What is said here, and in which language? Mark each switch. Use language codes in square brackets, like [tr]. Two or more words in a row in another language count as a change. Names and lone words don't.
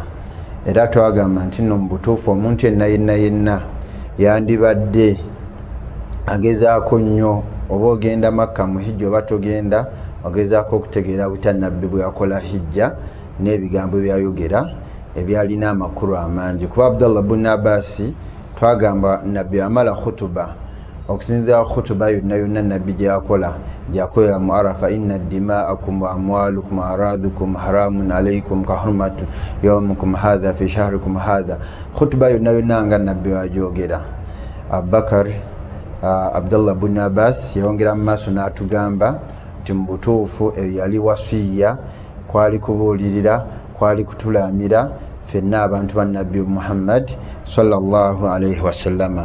[lg] Era twagamba nti nno mu butuufu omuntu yenna yandibadde agezaako nnyo oba ogenda Makka mu hijja oba togenda ogezaako okutegeera butya nabbi bwe yakola hijja n'ebigambo byayogera ebyalina amakulu amangi. Kuba Abdullah ibn Abbas twagamba nabbi amala khutuba okusinzira khutuba yonna nabbi gyakolera mu Arafa, [ar] إن دماءكم وأموالكم وأعراضكم حرام عليكم كحرمة يومكم هذا في شهركم هذا. [lg] Khutuba yonna nga nabbi wajogera. Abubakar Abdullah ibn Abbas yongera mu maaso n'atugamba nti mu butuufu yali wasiya, kwali kubuulirira, kwali kutulamira fenna abantu ba nabbi Muhammad [ar] صلى الله عليه وسلم.